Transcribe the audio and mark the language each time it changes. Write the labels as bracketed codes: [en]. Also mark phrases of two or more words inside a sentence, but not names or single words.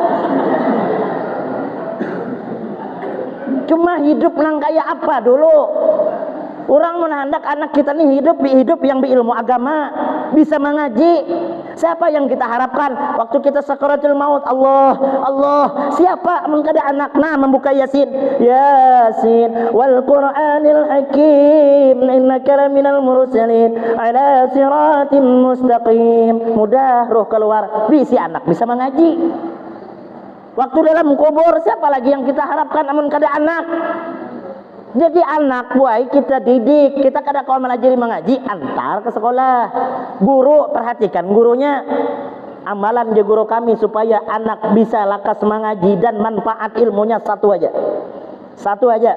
[bjn] Cuma hidup nang kayak apa dulu? Orang menghendak anak kita nih hidup yang berilmu agama, bisa mengaji. Siapa yang kita harapkan waktu kita sakaratul maut? Allah. Siapa mengkada anakna membuka Yasin [ar] وَالْقُرْآنِ الْحَكِيمِ إِنَّكَ لَمِنَ الْمُرْسَلِينَ عَلَىٰ صِرَاطٍ مُسْتَقِيمٍ. [bjn] Mudah roh keluar, bisi anak bisa mengaji. Waktu dalam kubur siapa lagi yang kita harapkan amun kada anak? Jadi anak buai kita didik, kita kada kau melajari mengaji, antar ke sekolah. Guru perhatikan gurunya, amalan je guru kami supaya anak bisa lakas mengaji dan manfaat ilmunya satu aja.